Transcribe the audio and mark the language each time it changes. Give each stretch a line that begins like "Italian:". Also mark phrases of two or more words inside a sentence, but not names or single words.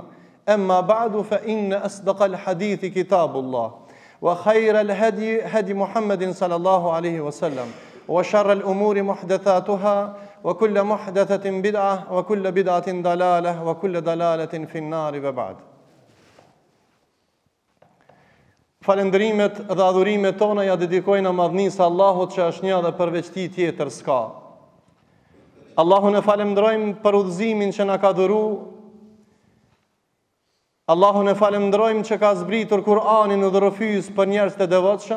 Arabic: أما بعد فإن أصدق الحديث كتاب الله وخير الهدي هدي محمد صلى الله عليه وسلم وشر الأمور محدثاتها وكل محدثة بدعة وكل بدعة ضلالة وكل ضلالة في النار وبعد.
Albanian: Falendrimet dhe adhurimet tona ja dedikojnë madhnisë Allahut që është një dhe përveç tij tjetër s'ka. Allahun e falenderojmë për udhëzimin që na ka dhuru. Allahun e falenderojmë që ka zbritur Kur'anin në dhërëfys për njerëz të devotshëm.